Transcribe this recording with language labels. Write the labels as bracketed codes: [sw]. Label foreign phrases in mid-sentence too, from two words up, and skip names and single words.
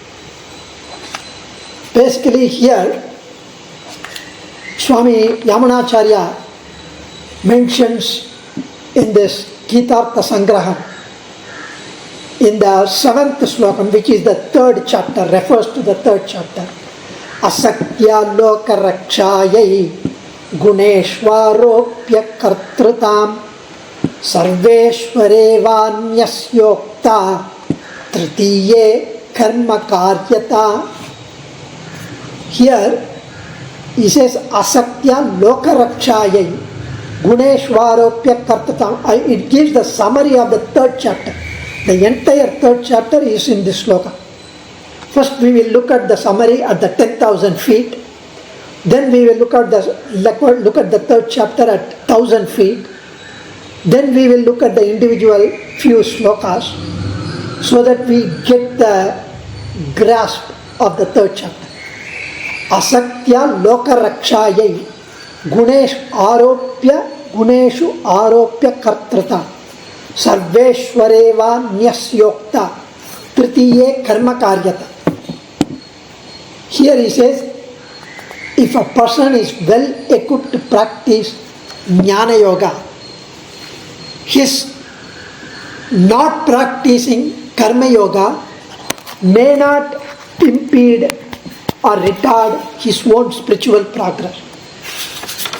[en] Basically here, Swami Yamunacharya mentions in this Gitartha Sangraha, in the 7th slokam, which is the 3rd chapter, refers to the 3rd chapter. [sa] अशक्य लोक रक्षायै गुणेष्वारोप्य कर्तृताम् सर्वेश्वरेवान्यस्योक्ता तृतीये कर्म कार्यता. [en] Here he says [sa] अशक्य लोक रक्षायै गुणेष्वारोप्य कर्तृताम्. [en] It gives the summary of the 3rd chapter. The entire 3rd chapter is in this sloka. First we will look at the summary at the 10,000 feet. Then we will look at the 3rd chapter at 1,000 feet. Then we will look at the individual few slokas so that we get the grasp of the 3rd chapter. [sa] अशक्य लोक रक्षायै गुणेषु आरोप्य कर्तृता सर्वेश्वरेव न्यस्योक्ता तृतीये कर्म कार्यता. [en] Here he says, if a person is well equipped to practice Jnana Yoga, his not practicing Karma Yoga may not impede or retard his own spiritual progress.